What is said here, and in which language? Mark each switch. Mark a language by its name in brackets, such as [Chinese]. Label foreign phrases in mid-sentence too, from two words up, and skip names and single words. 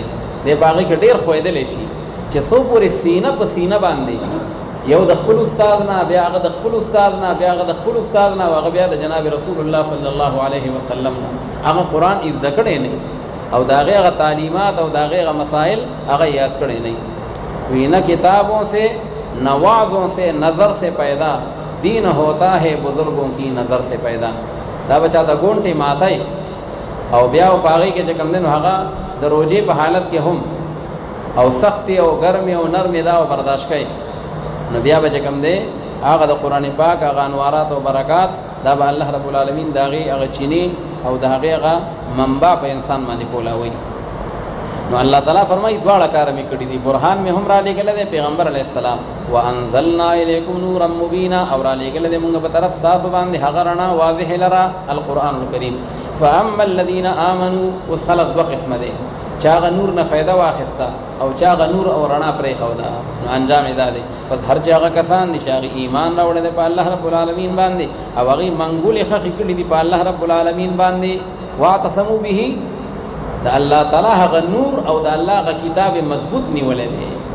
[Pashto] دې په هغې کې ډېر ښویېدلی شي چې څو پورې سینه په سینه باندې یو د خپل استاد نه، بیا هغه د خپل استاد نه، بیا هغه د خپل استاد نه، او هغه بیا د جناب [Arabic] رسول الله صلی الله علیه وسلم [Pashto] نه هغه قرآن زده کړی نه او د هغې هغه تعلیمات او د هغې هغه مسائل هغه یاد کړی نه وي. [Urdu] نہ کتابوں سے نہ وعظوں سے نظر سے پیدا، دین ہوتا ہے بزرگوں کی نظر سے پیدا. [Pashto] دا بچا د ګونټې ماتی او بیا په هغې کې چې کوم دی نو هغه د روجې په حالت کې هم او سختي او ګرمي او نرمي دا او برداشت کوي نو بیا به چې کوم دی هغه د قرآن پاک هغه انوارات او برکات دا به [Arabic] الله رب العالمین [Pashto] د هغې هغه چینی او د هغې هغه منبع په انسان باندې کولاوي. نو الله تعالی فرمایي دواړه کار مې کړي دي. برهان مې هم را لېږلی دی پیغمبر [Arabic] علیه السلام، وانزلنا الیکم نورا مبینا، [Pashto] او را لېږلی دی مونږ په طرف ستاسو باندې هغه رڼا واضح لره [Arabic] القرآن الکریم. فاما الذین آمنوا، [Pashto] اوس خلق دوه قسمه دی، چا هغه نور نه فایده واخیسته او چا هغه نور او رڼا پرېښوده. نو انجام یې دا دی پس هر چې هغه کسان دي چې هغې ایمان راوړی دی په [Arabic] الله رب العالمین [Pashto] باندې او هغې منګولې خښې کړي دي په [Arabic] الله رب العالمین [Pashto] باندې، [Arabic] واعتصموا به، [Pashto] د الله تعالی هغه نور او د الله هغه کتاب مضبوط نیولی دی.